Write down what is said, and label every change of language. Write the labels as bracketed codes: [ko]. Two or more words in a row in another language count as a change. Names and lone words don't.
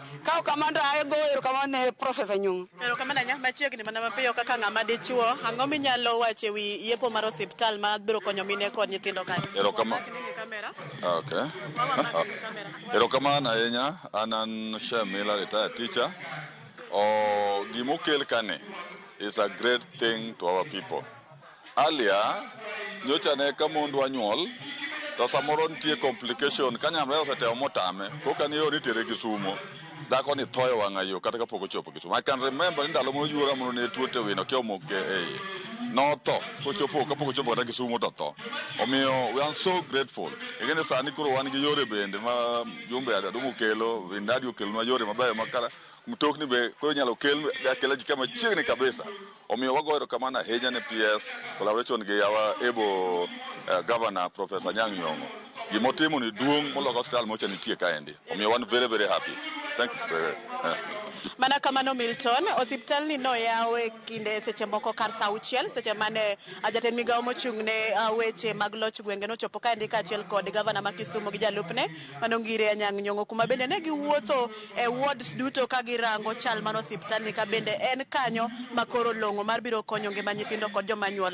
[luo] Ka kamanda ago erokamano ne Professor Nyong'o. Erokamano nya machiegni mana mapiyo kaka ng'ama dichuo, ang'o minyalo wacho e wi yepo mar osiptal ma biro konyo mine kod nyithindo kae? Erokamano. Okay. Erokamano ahinya. An Shem Miller, [en] retired teacher. [luo] Gimukel kane [en] is a great thing to our people. Earlier, [luo] nyocha ne ka mondwa nyuol, to samoro nitie complication ka nyamrerwa osetemo motame, koka ni yori tere Kisumu. Dhako ni thoe wang'ayo kata kapok ochopo Kisumu. [en] I can remember [luo] ni ndalo moyuora mono ne tuo te wino kia omoke no tho kochopo kapok ochopo kata Kisumu to tho. Omiyo [en] we are so grateful. [luo] Igene sani koro wan gi yore bende ma jumbe adadu mokelo, Vindadi okelnwa yore mabeyo makara mtokni be koro nyalo kelo ji kama chiegni kabisa. Omiyo wago erokamano ahinya ne PS collaboration gi yawa ebo governor Professor Anyang' Nyong'o. Gimotimo ni duong' moloyo hospital mocha nitie kaendi. Omiyo wan [en] very very happy. Thank you. [luo] Mana kamano Milton, osiptal ni no yawe kinde seche moko kar saa 6 seche mane jatend migawo mochung' ne weche mag loch gwenge no chopo kaendi kaachiel kod gavana ma Kisumu gi jalupne Manongire Anyang' Nyong'o, kuma bende ne giwuotho e wards duto ka girango chal mar osiptal ni ka bende en kanyo makoro long'o mar biro konyo ngima nyithindo kod joma nyuol.